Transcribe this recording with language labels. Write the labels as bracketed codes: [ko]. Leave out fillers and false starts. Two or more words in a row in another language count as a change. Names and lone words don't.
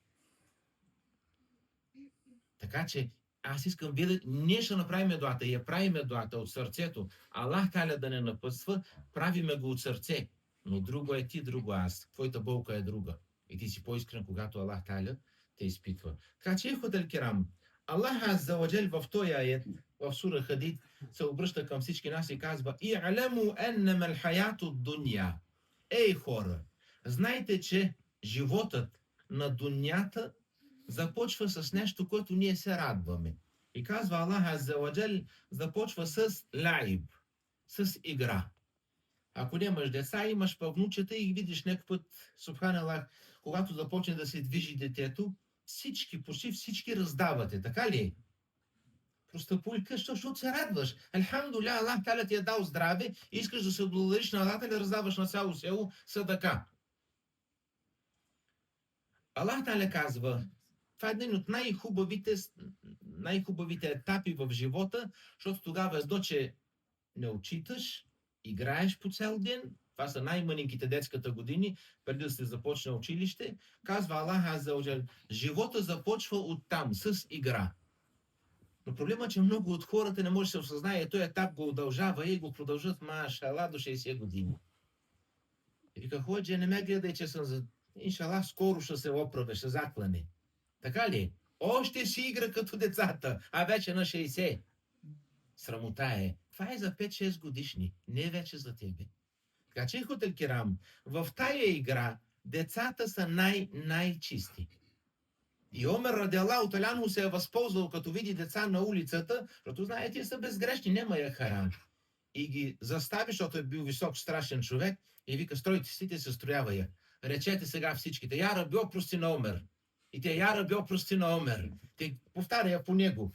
[bg] Така че аз искам вие ние ще направим дуата и я правиме дуата от сърцето. Аллах Та'аля да не напътства, правиме го от сърце. Но друго е ти, друго аз. Твоята болка е друга. И ти си по-искрен, когато Аллах Та'аля те изпитва. Така че, [ar] إخوة الكرام, [bg] Аллах [ar] عز وجل [bg] в този аят, в сура Хадид, се обръща към всички нас и казва: [ar] "اعلموا أنما الحياة الدنيا." [bg] Ей хора, знайте, че животът на дунята започва с нещо, което ние се радваме. И казва Аллах [ar] عز وجل, [bg] започва с лаиб, с игра. Ако нямаш деца, имаш павнучета и видиш някакъв път, Субханаллах, когато започне да се движи детето, почти всички раздавате, така ли? Просто пулка, защото се радваш. Алхамдулилlah, Аллах Та'аля ти е дал здраве, искаш да се благодариш на Аллах Та'аля, раздаваш на цяло село садака. Аллах Та'аля казва, това е един от най-хубавите етапи в живота, защото тогава едно, че не отчиташ, играеш по цял ден, това са най-мъненьките детската години, преди да се започне училище, казва Аллах [ar] عز وجل, [bg] живота започва оттам, с игра. Но проблема е, че много от хората не може да се осъзнае, този етап го удължава и го продължат, машалlah, до 60 години. И вика, ходжи, не ме гледай, че съм за... Иншалах, скоро ще се оправя, ще заклане. Така ли? Още си игра като децата, а вече на 60. Срамота е. Това е за 5-6 годишни, не вече за тебе. Така че, [ar] إخوة الكرام, [bg] в тая игра децата са най-чисти. И Омер [ar] رضي الله تعالى عنه [bg] се е възползвал, като види деца на улицата, защото знае, те са безгрешни, няма я харам. И ги застави, защото е бил висок, страшен човек, и вика, стройте си, те се строява я. Речете сега всичките, [ar] يا ربي, [bg] опрости на Омер. И те, [ar] يا ربي, [bg] опрости на Омер. Те повтаря по него.